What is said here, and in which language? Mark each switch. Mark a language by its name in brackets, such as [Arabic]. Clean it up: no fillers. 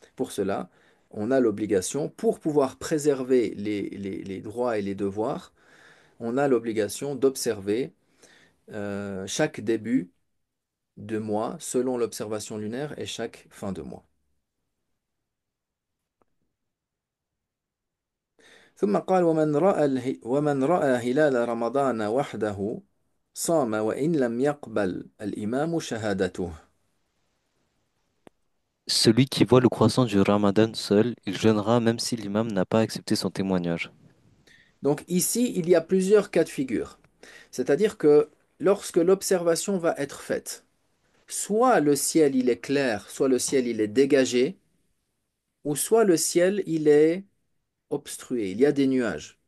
[French] Pour cela, on a l'obligation, pour pouvoir préserver les droits et les devoirs, on a l'obligation d'observer chaque début de mois selon l'observation lunaire et chaque fin de mois. [Arabic] ثم قال ومن رأى هلال رمضان وحده صام وإن لم يقبل الإمام شهادته. [French] Celui qui voit le croissant du Ramadan seul, il jeûnera même si l'imam n'a pas accepté son témoignage. Donc ici, il y a plusieurs cas de figure. C'est-à-dire que lorsque l'observation va être faite, soit le ciel il est clair, soit le ciel il est dégagé, ou soit le ciel il est obstrué. Il y a des nuages.